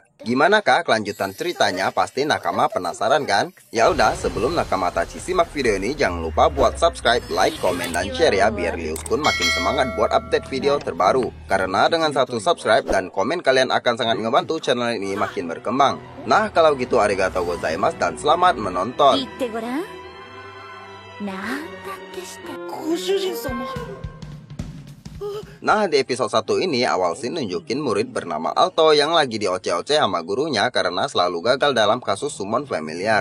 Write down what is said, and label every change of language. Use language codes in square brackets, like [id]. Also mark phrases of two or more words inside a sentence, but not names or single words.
[id] Gimana kah kelanjutan ceritanya? Pasti nakama penasaran kan? Ya udah, sebelum [ja] 仲間たち [id] simak video ini, jangan lupa buat subscribe, like, komen, dan share ya, biar Lius Kun makin semangat buat update video terbaru. Karena dengan satu subscribe dan komen kalian akan sangat ngebantu channel ini makin berkembang. Nah, kalau gitu [ja] ありがとうございます [id] dan selamat menonton. Nah, di episode 1 ini awal scene nunjukin murid bernama Alto yang lagi dioceh-oceh sama gurunya karena selalu gagal dalam kasus [en] summon familiar.